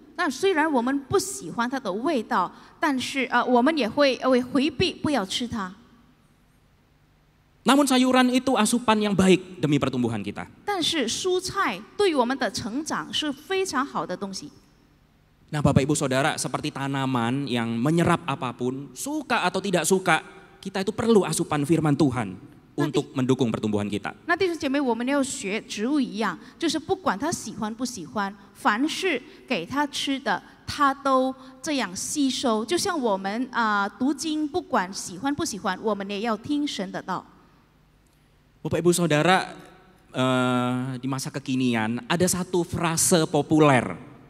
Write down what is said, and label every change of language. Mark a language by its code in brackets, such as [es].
[zh] 那虽然我们不喜欢它的味道，但是我们也会回避，不要吃它。 [id] Namun sayuran itu asupan yang baik demi pertumbuhan kita. [zh] 但是蔬菜对于我们的成长是非常好的东西。 [id] Nah Bapak Ibu Saudara, seperti tanaman yang menyerap apapun, suka atau tidak suka, kita itu perlu asupan firman Tuhan untuk mendukung pertumbuhan kita. [zh] 那弟兄姐妹，我们要学植物一样，就是不管他喜欢不喜欢，凡是给他吃的，他都这样吸收。就像我们读经，不管喜欢不喜欢，我们也要听神的道。 [id] Bapak Ibu Saudara, di masa kekinian ada satu frase populer.